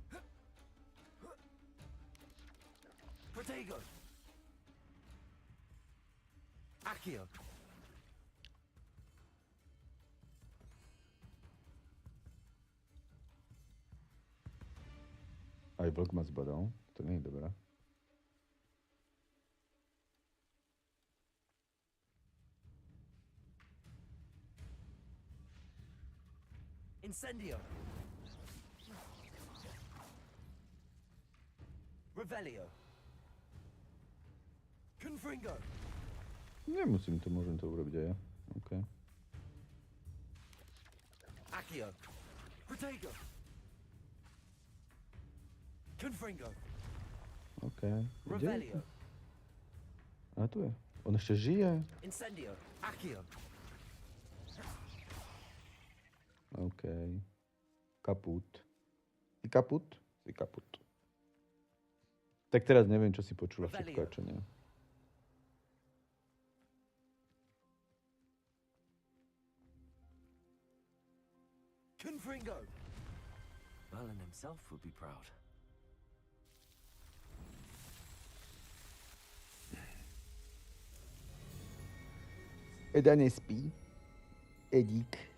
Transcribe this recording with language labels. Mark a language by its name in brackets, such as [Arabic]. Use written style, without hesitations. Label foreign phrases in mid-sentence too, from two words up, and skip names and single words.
[Latin] Protego. Accio. [Slovak] Aj vlk ma zbadal. To nie je dobré. [Latin] Incendio. Revelio. Confringo. [Slovak] Nemusím to, môžem to urobiť aj ja. OK. [Latin] Accio. Protego. Confringo. [Slovak] OK. [Latin] Revelio. [Slovak] A tu je. On ešte žije. [Latin] Incendio. Accio. [Slovak] OK. Kaput. Si kaput? Si kaput. Tak teraz neviem, čo si počula všetko a čo nie. [Latin] Confringo. [English] Merlin himself would be proud. [Slovak] Eda nespí. Edík.